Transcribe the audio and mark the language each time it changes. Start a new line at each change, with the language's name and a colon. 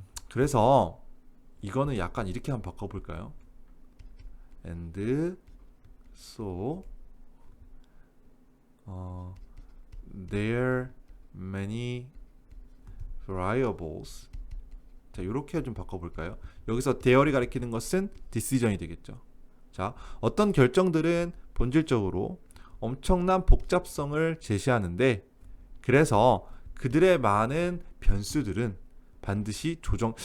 Korean: 그래서 이거는 약간 이렇게 한번 바꿔볼까요?
English: And so there are many variables.
Korean: 자, 이렇게 좀 바꿔볼까요? 여기서 theory 가리키는 것은 decision이 되겠죠. 자, 어떤 결정들은 본질적으로 엄청난 복잡성을 제시하는데, 그래서 그들의 많은 변수들은 반드시 조정.